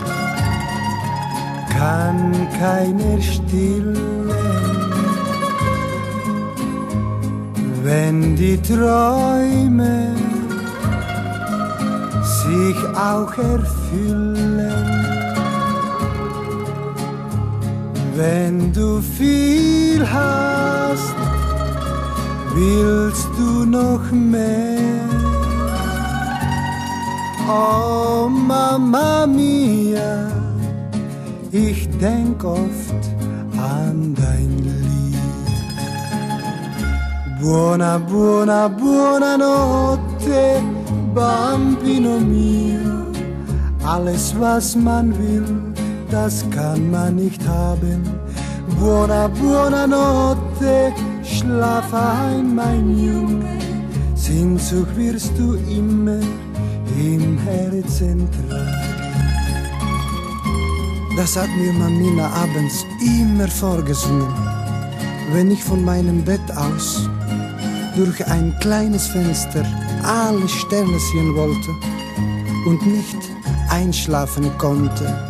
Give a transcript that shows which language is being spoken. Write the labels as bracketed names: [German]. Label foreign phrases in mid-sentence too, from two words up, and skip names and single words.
[German] kann keiner stillen, wenn die Träume sich auch erfüllen. Wenn du viel hast, willst du noch mehr. [Italian] Oh Mamma mia, [German] ich denk oft an dein Lied. [Italian] Buona, buona, buonanotte, Bambino mio. [German] Alles was man will, das kann man nicht haben. [Italian] Buona, buonanotte, [German] schlaf ein, mein Junge. Sehnsucht wirst du immer im Herzen tragen. Das hat mir Mamina abends immer vorgesungen, wenn ich von meinem Bett aus durch ein kleines Fenster alle Sterne sehen wollte und nicht einschlafen konnte.